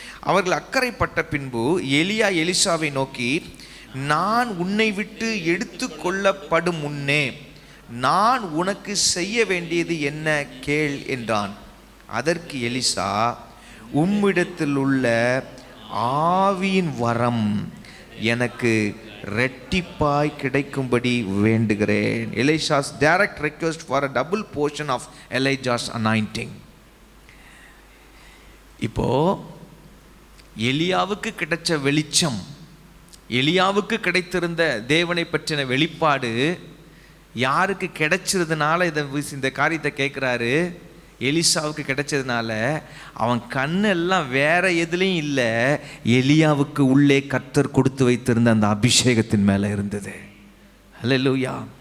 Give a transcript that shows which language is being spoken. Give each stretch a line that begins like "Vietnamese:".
Tamil: அவர்கள் அக்கறைப்பட்ட பின்பு எலியா எலிசாவை நோக்கி, நான் உன்னை விட்டு எடுத்து கொள்ளப்படும் முன்னே நான் உனக்கு செய்ய வேண்டியது என்ன கேள் என்றான். அதற்கு எலிசா, உம்மிடத்தில் உள்ள ஆவியின் வரம் எனக்கு ரெட்டிப்பாய் கிடைக்கும்படி வேண்டுகிறேன்.
English: Elijah's direct request for a double portion of Elijah's anointing.
Tamil: இப்போ எலியாவுக்கு கிடைச்ச வெளிச்சம், எலியாவுக்கு கிடைத்திருந்த தேவனை பற்றின வெளிப்பாடு யாருக்கு கிடைச்சதுனால இந்த காரியத்தை கேட்குறாரு? எலிசாவுக்கு கிடைச்சதுனால அவன் கண்ணெல்லாம் வேற எதுலையும் இல்லை, எலியாவுக்கு உள்ளே கர்த்தர் கொடுத்து வைத்திருந்த அந்த அபிஷேகத்தின் மேலே இருந்தது. அல்லேலூயா.